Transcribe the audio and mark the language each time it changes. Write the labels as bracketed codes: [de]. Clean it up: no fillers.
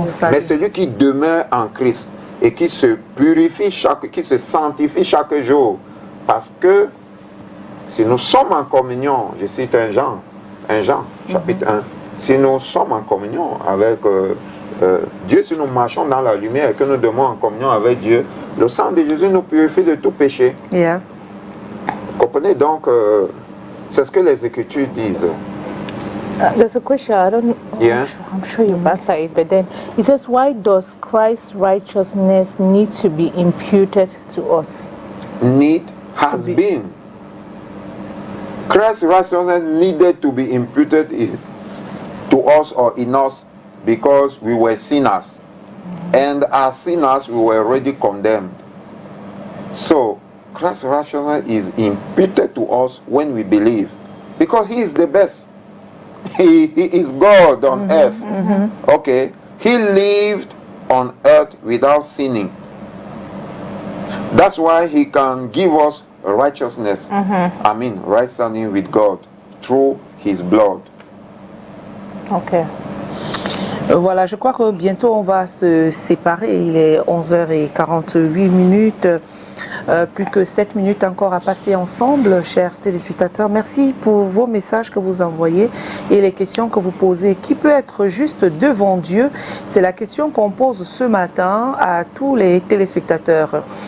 [fr] Mais celui qui demeure en Christ et qui se purifie, qui se sanctifie chaque jour, parce que si nous sommes en communion, je cite un Jean chapitre 1, si nous sommes en communion avec Dieu, si nous marchons dans la lumière et que nous demeurons en communion avec Dieu, le sang de Jésus nous purifie de tout péché. [en] Yeah. [fr] Comprenez donc, c'est ce que les Écritures disent. [en] There's a question, I don't know. Yeah. I'm sure you've answered it, but then it says, why does Christ's righteousness need to be imputed to us? Has been. Christ's righteousness needed to be imputed to us or in us because we were sinners. And as sinners, we were already condemned. So, Christ's righteousness is imputed to us when we believe. Because He is the best. He is God on earth. Okay? He lived on earth without sinning. That's why He can give us righteousness. I mean, right standing with God through His blood. Okay. [fr] Voilà, je crois que bientôt on va se séparer. Il est 11h48. Plus que 7 minutes encore à passer ensemble, chers téléspectateurs. Merci pour vos messages que vous envoyez et les questions que vous posez. Qui peut être juste devant Dieu? C'est la question qu'on pose ce matin à tous les téléspectateurs.